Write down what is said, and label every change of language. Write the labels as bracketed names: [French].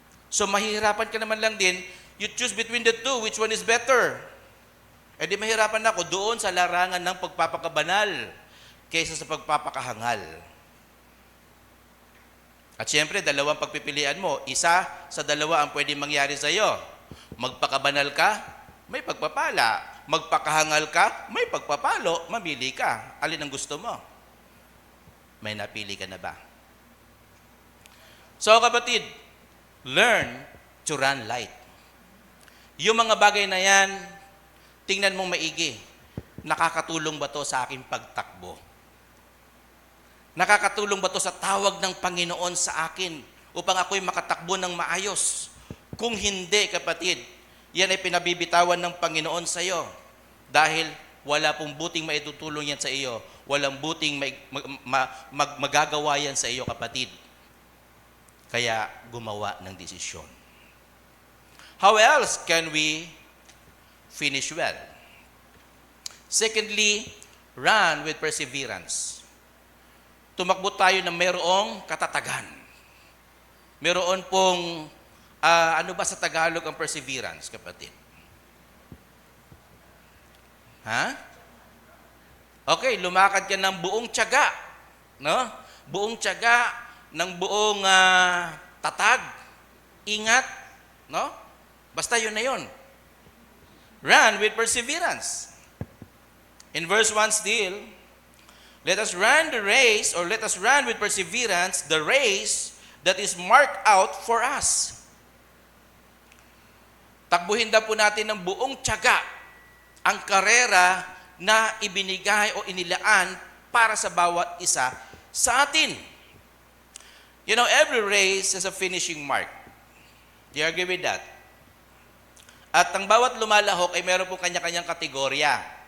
[English] So, [Filipino] mahirapan ka naman lang din, [English] you choose between the two, which one is better? [Filipino] Di mahirapan ako doon sa larangan ng pagpapakabanal kaysa sa pagpapakahangal. At siyempre, dalawang pagpipilian mo. Isa sa dalawa ang pwedeng mangyari sa iyo. Magpakabanal ka, may pagpapala. Magpakahangal ka, may pagpapalo. Mamili ka. Alin ang gusto mo? May napili ka na ba? [English] So kapatid, learn to run light. [Filipino] Yung mga bagay na yan, tingnan mong maigi. Nakakatulong ba to sa aking pagtakbo? Nakakatulong ba to sa tawag ng Panginoon sa akin upang ako'y makatakbo ng maayos? Kung hindi, kapatid, yan ay pinabibitawan ng Panginoon sa iyo. Dahil wala pong buting maitutulong yan sa iyo. Walang buting magagawa yan sa iyo, kapatid. Kaya gumawa ng desisyon. [English] How else can we finish well? Secondly, run with perseverance. [Filipino] Tumakbo tayo na mayroong katatagan. Mayroon pong, ano ba sa Tagalog ang perseverance, kapatid? Ha? Okay, lumakad ka ng buong tiyaga. No? Buong tiyaga, ng buong tatag, ingat. No? Basta yun na yun. [English] Run with perseverance. In verse 1 still, let us run the race, or let us run with perseverance the race that is marked out for us. [Filipino] Takbuhin daw po natin ng buong tiyaga ang karera na ibinigay o inilaan para sa bawat isa sa atin. [English] You know, every race has a finishing mark. Do you agree with that? [Filipino] At ang bawat lumalahok ay meron po kanya-kanyang kategorya.